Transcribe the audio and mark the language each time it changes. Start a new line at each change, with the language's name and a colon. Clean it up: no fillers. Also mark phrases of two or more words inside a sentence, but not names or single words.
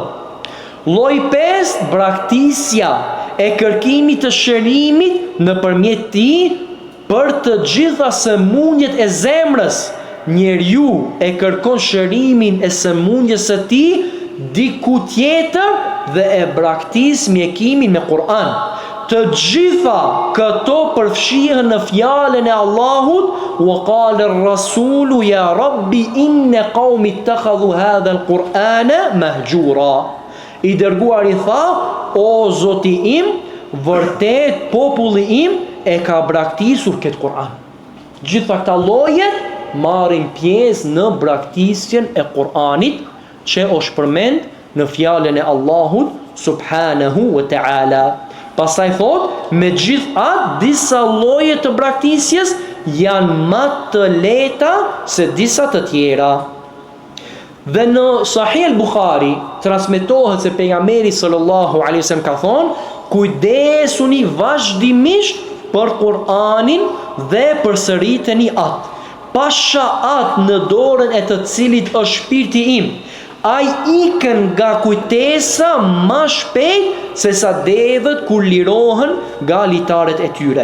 Albanian: Lloji i pestë, braktisja e kërkimit të shërimit nëpërmjet tij për të gjitha sëmundjet e zemrës. Njeriu e kërkon shërimin e sëmundjes së tij diku tjetër dhe e braktis mjekimin me Kur'an. Të gjitha këto përfshihen në fjalën e Allahut,
Arabic: وقال الرسول يا رب إن قومي اتخذوا هذا القرآن مهجورا.
Albanian: I dërguari tha, o Zoti im, vërtet populli im e ka braktisur këtë Kur'an. Gjitha këta lloje marrin pjesë në braktisjen e Kur'anit që është përmend në fjalën e Allahut
Arabic: سبحانه وتعالى.
Albanian: Pastaj thot, me gjithatë disa lloje të braktisjes janë më të lehta se disa të tjera. Dhe në Sahih al-Bukhari transmetohet se pejgamberi
Arabic: صلى الله عليه وسلم
Albanian: ka thonë, kujdesuni vazhdimisht për Kur'anin dhe përsëriteni atë. Pasha atë në dorën e të cilit është shpirti im, ai ikën nga kujtesa më shpejt se sa devët kur lirohen nga litaret e tyre.